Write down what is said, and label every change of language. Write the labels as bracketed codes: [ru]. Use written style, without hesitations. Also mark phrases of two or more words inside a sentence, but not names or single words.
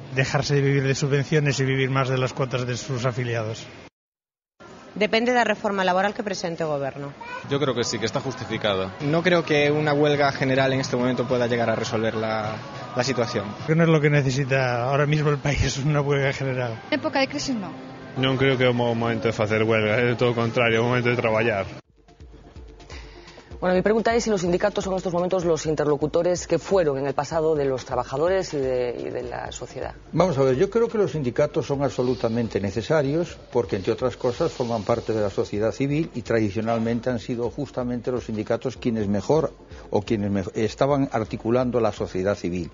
[es] Dejarse de vivir de subvenciones y vivir más de las cuotas de sus afiliados. Depende de la reforma laboral que presente el gobierno. Yo creo que sí, que está justificada. No creo que una huelga general en este momento pueda llegar a resolver la situación. No es lo que necesita ahora mismo el país, una huelga general. En época de crisis no. [gl] Non creo que é un momento de facer huelga, é todo o contrario, é un momento de traballar. [es] Bueno, mi pregunta es si los sindicatos son en estos momentos los interlocutores que fueron en el pasado de los trabajadores y de la sociedad. Vamos a ver, yo creo que los sindicatos son absolutamente necesarios porque, entre otras cosas, forman parte de la sociedad civil y tradicionalmente han sido justamente los sindicatos quienes estaban articulando la sociedad civil.